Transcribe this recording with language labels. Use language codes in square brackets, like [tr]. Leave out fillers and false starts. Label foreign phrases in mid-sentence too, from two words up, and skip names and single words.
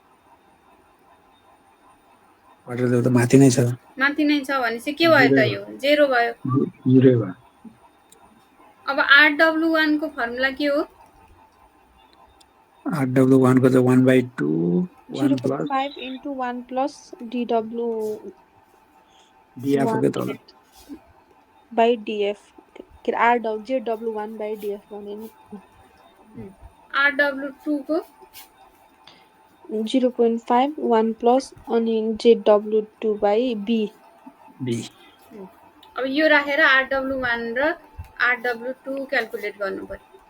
[ne] वाटर टेबल त माथि नै छ भनेपछि के भयो त यो 0 भयो। 0 भयो। अब RW1 को फर्मुला के हो RW1 को चाहिँ 1/2 1 प्लस [en] 0.5 into 1 plus DW [ne] DF के तल by DF के ZW1 by DF भने नि RW2 को 0.5 1 plus अनि ZW2 by B। अब यो राखेर RW1 र RW2 क्याल्कुलेट गर्नु पर्यो।